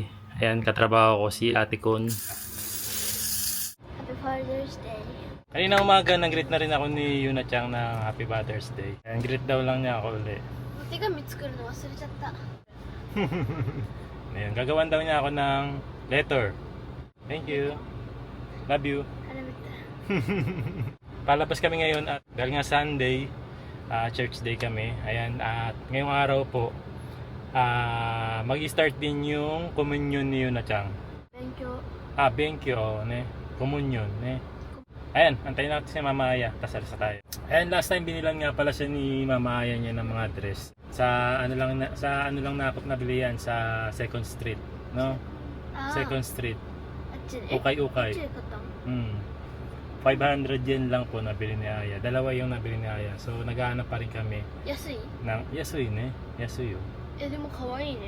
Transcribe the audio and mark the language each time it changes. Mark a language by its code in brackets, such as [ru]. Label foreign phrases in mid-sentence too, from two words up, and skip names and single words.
[tl] Ayan, katrabaho ko si Ate Con. [en] Happy Father's Day. [tl] Kanina umaga nag-greet na rin ako ni Yuna Chang ng [en] Happy Father's Day. [tl] Ayan, greet daw lang niya ako ulit. [ja] 手紙作るの忘れちゃった。 [tl] Ayan, gagawan daw niya ako ng letter. [en] Thank you. Love you. [ja] あれ見て。 [tl] Palabas kami ngayon at dahil nga Sunday, [en] church day [tl] kami. Ayan, at ngayong araw po, mag-start din yung communion ni Yuna Chang. [en] Thank you. [ja] 勉強ね? Communion, ne? [tl] Ayan, antayin natin si Mama Aya, tas alis na tayo. Ayan, last time binilan nga pala siya ni Mama Aya niya ng mga dress. Sa ano lang na ako nabili yan, sa Second Street, no? Second Street. [ja] あっちで。 [tl] Ukay-ukay. [ja] あっちで買ったの。 [tl] 500 yen lang po nabili ni Aya. 2 yung nabili ni Aya. So naghahanap pa rin kami [ja] 安い？ [tl] ng [ja] 安いね? [tl] Yasui, oh. [ja] でも可愛いね。